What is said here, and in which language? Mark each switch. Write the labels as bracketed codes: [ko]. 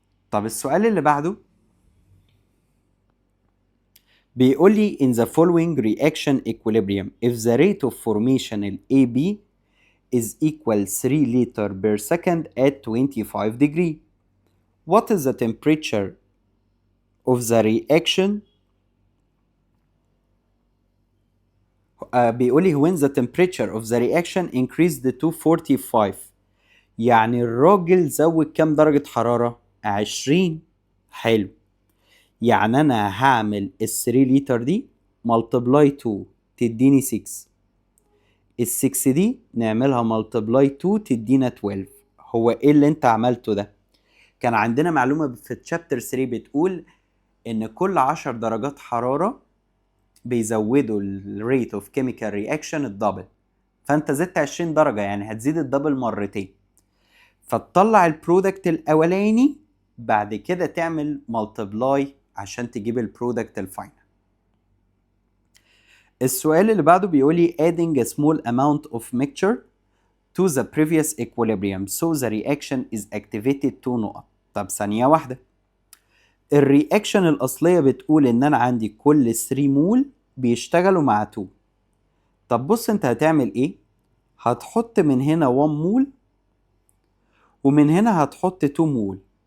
[ar] طب السؤال اللي بعده بيقول لي [en] in the following reaction equilibrium if the rate of formation ال AB is equal 3 liter per second at 25 degree, what is the temperature of the reaction. [ar] بيقول لي [en] when the temperature of the reaction increased to 45، [ar] يعني الراجل زود كام درجة حرارة؟ [en] 20. [ar] حلو، يعني انا هعمل ال 3 لتر دي ملتبلاي 2 تديني 6، ال 6 دي نعملها ملتبلاي 2 تدينا 12. هو ايه اللي انت عملته ده؟ كان عندنا معلومة في تشابتر 3 بتقول ان كل 10 درجات حرارة بيزودوا الريت اوف كيميكال رياكشن الدبل، فانت زدت 20 درجه يعني هتزيد الدبل مرتين، فتطلع البرودكت الاولاني بعد كده تعمل ملتبلاي عشان تجيب البرودكت الفاينل. السؤال اللي بعده بيقول لي [en] adding a small amount of mixture to the previous equilibrium so the reaction is activated 2 [ar] نقط. طب ثانية واحدة، الرياكشن الأصلية بتقول إن أنا عندي كل 3 مول بيشتغلوا مع 2. طب بص أنت هتعمل إيه؟ هتحط من هنا 1 مول ومن هنا هتحط 2 مول.